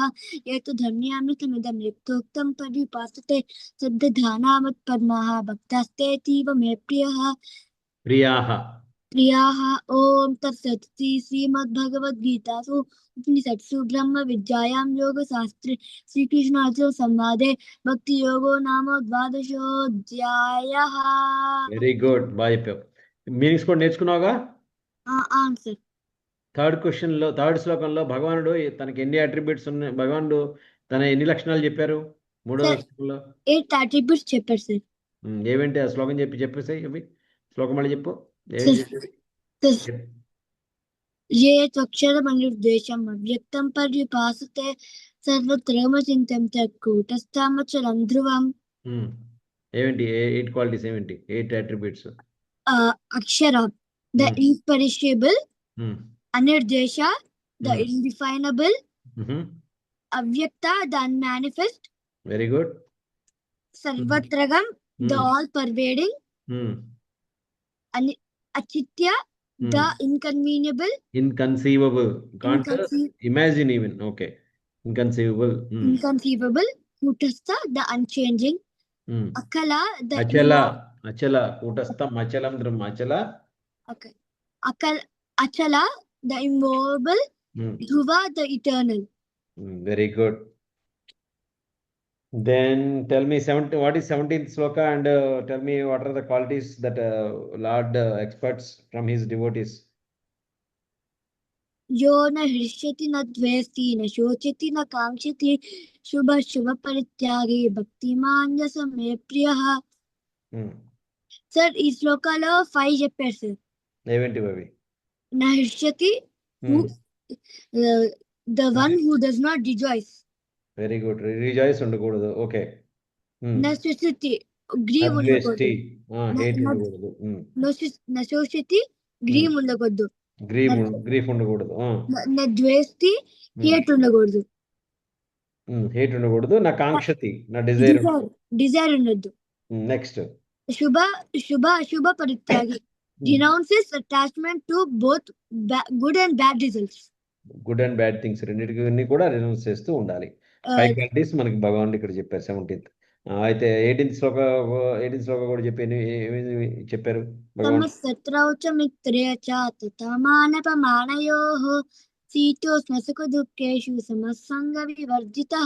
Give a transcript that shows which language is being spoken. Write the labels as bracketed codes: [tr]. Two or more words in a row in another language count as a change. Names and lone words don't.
[sa] ये तु धन्यामृतमिदं यथोक्तं पर्युपासते श्रद्धानामत्परमाः भक्तास्तेतीव मे प्रियः. प्रियाः ओम तत्सत्. श्रीमद्भगवद्गीतासु उपनिषत्सु ब्रह्म विद्यायां योगशास्त्रे श्रीकृष्णार्जुन संवादे भक्ति योगो नाम द्वादशोऽध्यायः. [en] very good [te] బాగా చెప్పావు. మీనింగ్స్ కూడా నేర్చుకున్నావుగా. ఆన్సర్ థర్డ్ శ్లోకంలో భగవానుడు తనకి ఎన్ని అట్రిబ్యూట్స్ ఉన్నాయి, భగవానుడు తన ఎన్ని లక్షణాలు చెప్పారు? మూడో శ్లోకంలో 8 అట్రిబ్యూట్స్ చెప్పారు సార్. ఏవేంటి ఆ శ్లోకం చెప్పేసాయి అవి శ్లోకం మళ్ళీ చెప్పు. [sa] ये त्वक्षरमनिर्देशम् अव्यक्तं पर्युपासते सर्वत्रगमचिन्त्यं च कूटस्थमचलं ध्रुवम्. [te] ఏమిటి 8 క్వాలిటీస్ ఏమిటి? 8 అట్రిబ్యూట్స్. [en] akshara the imperishable, anirdesha the indefinable, avyakta the unmanifest, very good, sarvatragam the all pervading, achitya the inconceivable, can't imagine even, okay, inconceivable, kutastha the unchanging, akala the [sa] अचल कूटस्थम् अचलम् ध्रुवम् अचल, [en] okay, achala the immovable, dhruva the eternal. Very good. Then tell me what is 17th sloka and tell me what are the qualities that Lord expects from his devotees. [sa] यो न हृष्यति न द्वेष्टि न शोचति न काङ्क्षति शुभशुभपरित्यागी भक्तिमान् स मे प्रियः. [te] సార్ ఈ శ్లోకాలో 5 చెప్పారు సార్. ఏవేంటి అవి? [sa] న హృష్యతి, [en] the one who does not rejoice. very good. [te] రిజాయిస్ ఉండకూడదు. ఓకే. [sa] నశోషతి గ్రీవ్ అద్వేష్టి. [te] ఉండకూడదు. హేట్ ఉండకూడదు. నశోషతి గ్రీవ్ ఉండకూడదు. గ్రీఫ్ ఉండకూడదు. ద్వేష్టి హేట్ ఉండకూడదు. హేట్ ఉండకూడదు. [sa] నా కాంక్షతి, [te] నా డిజైర్. డిజైర్ ఉండొద్దు. నెక్స్ట్. [sa] శుభ పరిత్యాగి [en] denounces attachment to both good and bad results. good and bad things [te] రెండింటిని కూడా రినౌన్స్ చేస్తూ ఉండాలి. 5 క్వాలిటీస్ మనకి భగవానుడు ఇక్కడ చెప్పారు 17th. అయితే 18th శ్లోక కూడా ఏమేమి చెప్పారు భగవాన్? [sa] శత్రౌచ మిత్రే చ తమానపమానయోః శీతోష్ణ సుఖ దుఃఖేషు సమసంగ వివర్జితః.